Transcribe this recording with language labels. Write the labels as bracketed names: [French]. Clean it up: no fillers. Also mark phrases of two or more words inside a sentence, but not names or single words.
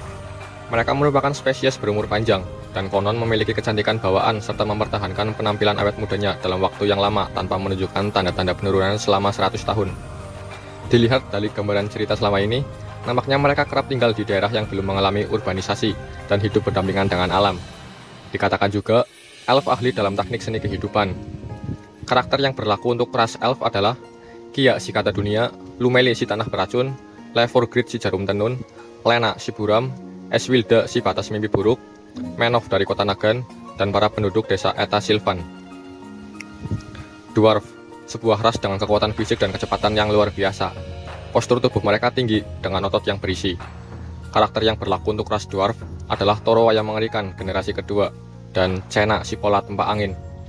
[Indonesian] Mereka merupakan spesies berumur panjang dan konon memiliki kecantikan bawaan serta mempertahankan penampilan awet mudanya dalam waktu yang lama tanpa menunjukkan tanda-tanda penurunan selama 100 tahun. Dilihat dari gambaran cerita selama ini, nampaknya mereka kerap tinggal di daerah yang belum mengalami urbanisasi dan hidup berdampingan dengan alam. Dikatakan juga, elf ahli dalam teknik seni kehidupan. Karakter yang berlaku untuk ras elf adalah Kia si kata dunia, Lumeli si tanah beracun, Leforgrid si jarum tenun, Lena si buram, Eswilda si batas mimpi buruk, Menov dari kota Nagan, dan para penduduk desa Eta Silvan. Dwarf, sebuah ras dengan kekuatan fisik dan kecepatan yang luar biasa. Postur tubuh mereka tinggi dengan otot yang berisi. Karakter yang berlaku untuk ras dwarf adalah Torowa yang mengerikan generasi kedua, dan Cena si pola tempat angin.